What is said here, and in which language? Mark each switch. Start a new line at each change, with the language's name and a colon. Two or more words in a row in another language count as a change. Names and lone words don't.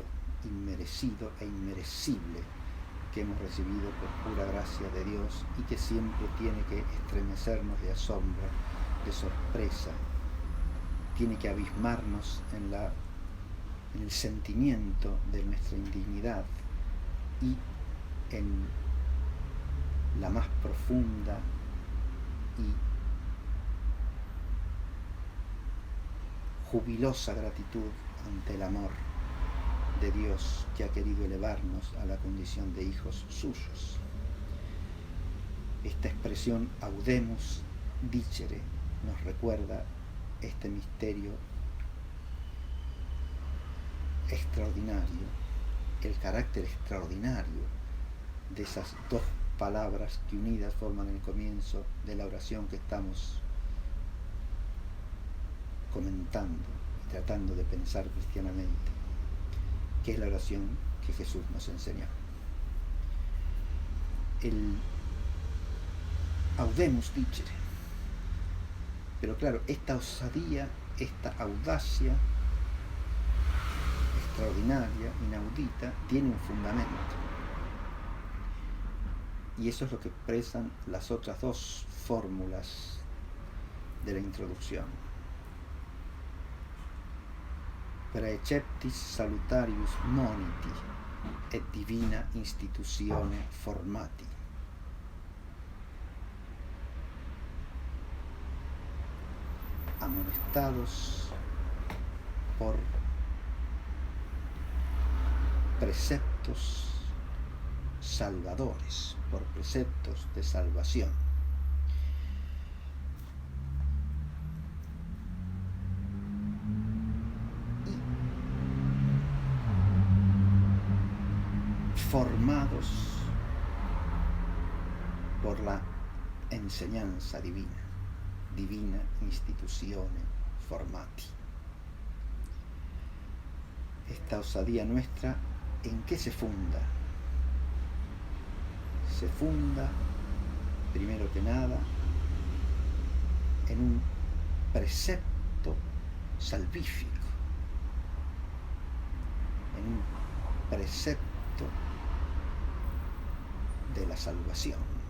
Spanish: inmerecido e inmerecible que hemos recibido por pura gracia de Dios y que siempre tiene que estremecernos de asombro, de sorpresa, tiene que abismarnos en el sentimiento de nuestra indignidad y en la más profunda y jubilosa gratitud ante el amor de Dios que ha querido elevarnos a la condición de hijos suyos. Esta expresión
Latin: audemus dicere
Spanish: nos recuerda este misterio extraordinario, el carácter extraordinario de esas dos palabras que unidas forman el comienzo de la oración que estamos comentando y tratando de pensar cristianamente, que es la oración que Jesús nos enseñó. El
Latin: audemus dicere.
Spanish: Pero claro, esta osadía, esta audacia extraordinaria, inaudita, tiene un fundamento. Y eso es lo que expresan las otras dos fórmulas de la introducción.
Latin: Praeceptis salutarius moniti et divina institutione formati.
Spanish: Amonestados por preceptos salvadores, por preceptos de salvación. Y formados por la enseñanza divina,
Latin: divina institutione formati.
Spanish: Esta osadía nuestra, ¿en qué se funda? Se funda, primero que nada, en un precepto salvífico, en un precepto de la salvación.